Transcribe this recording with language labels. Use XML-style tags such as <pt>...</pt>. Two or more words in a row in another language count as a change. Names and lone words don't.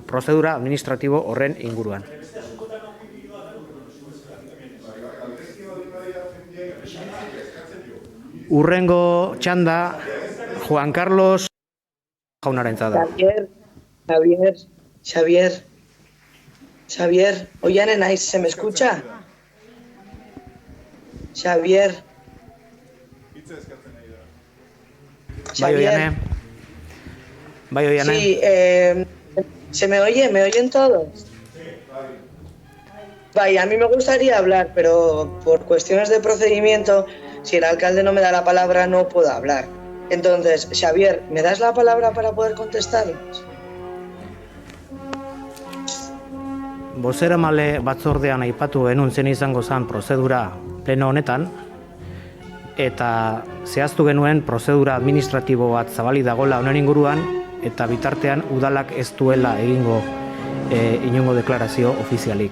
<eu>Prozedura administratibo horren inguruan. Urrengo txanda, Juan Carlos jaunarentza da. Xavier, oianen naiz,</eu> <es>¿se me escucha? Xavier.</es> <eu>Bai, Oiane. Bai, Oiane.</eu> <es>Sí, ¿se me oye? ¿Me oyen todos? Vaya, a mí me gustaría hablar, pero por cuestiones de procedimiento, si el alcalde no me da la palabra, no puedo hablar. Entonces, Xavier, ¿me das la palabra para poder contestarnos?</es> <eu>Bozeramale batzordean aipatu genuen zen izango zen prozedura pleno honetan, eta zehaztu genuen prozedura administratibo bat zabalik dagoela honen inguruan, eta bitartean udalak ez duela egingo inongo deklarazio ofizialik.</eu>